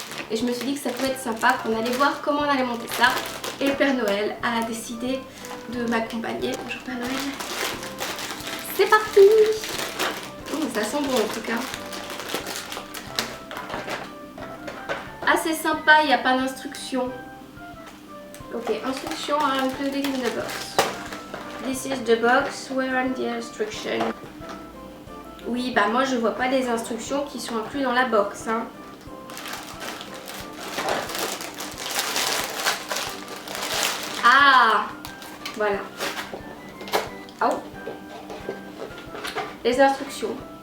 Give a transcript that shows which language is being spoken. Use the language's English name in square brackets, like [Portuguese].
[French] Et je me suis dit que ça pouvait être sympa, qu'on allait voir comment on allait monter ça. Et le Père Noël a décidé de m'accompagner. Bonjour Père Noël. C'est parti. Ça sent bon en tout cas. Assez sympa, il n'y a pas d'instruction. [English] Ok, instruction are included in the box. This is the box, where are the instructions? [French] Oui, bah moi je vois pas les instructions qui sont incluses dans la box. Hein. Ah, voilà. Oh. Les instructions.